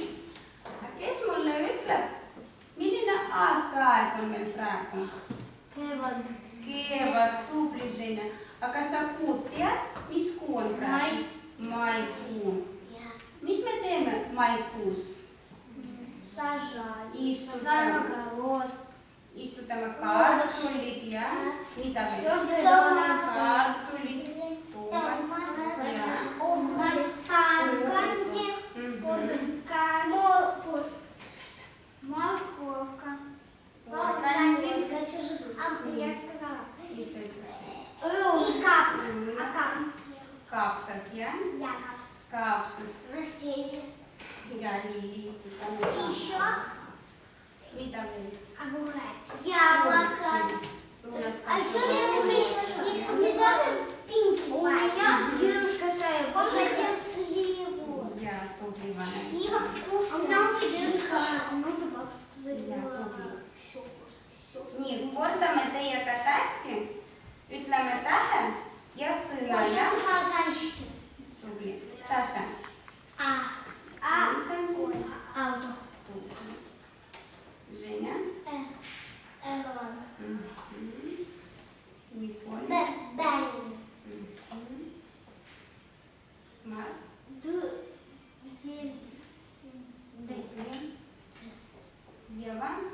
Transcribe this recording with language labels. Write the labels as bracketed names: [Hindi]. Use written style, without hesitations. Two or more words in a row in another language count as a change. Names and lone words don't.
[Estonian] Kes mulle ütleb, milline aastaaeg on meil praegu? Kevad. Kevad, tubli, Женя. Aga sa kuud tead, mis kuu on praegu? Maikuu. Mis me teeme maikuus? [Russian] Сажаем. [Estonian] Istutame. [Russian] Огород. [Estonian] Istutame kartulid ja mida veel? Kartulid, tomat ja [Russian] Морковка. [Estonian] porgandid. [Russian] Я сказала. [Estonian] Mis sa ütled? [Russian] И кап. [Estonian] Kapsas, jah? [Russian] Якобс. [Estonian] Kapsas [Russian] Растение. [Estonian] ja lilli istutame. [Russian] Еще [Estonian] Mida veel? [Russian] огурец. Яблоко. [Estonian] Tunned [Russian] А еще есть такие помидоры пинки. У меня дедушка Сая посадил сливу. [Estonian] Ja, tubli vanem. [Russian] Слива вкусная. У меня уже дедушка. У меня уже бабушка [Estonian] Ja, [Russian] завела. [Estonian] tubli. Nii, kordame teiega tähti, ütleme tähe ja sõna, jah? [Russian] Фазанчики. [Estonian] Tubli. Saša. Mis on siin? Auto. Tubli. Женя. Эван. Николь. Дарин. Марк. Ева.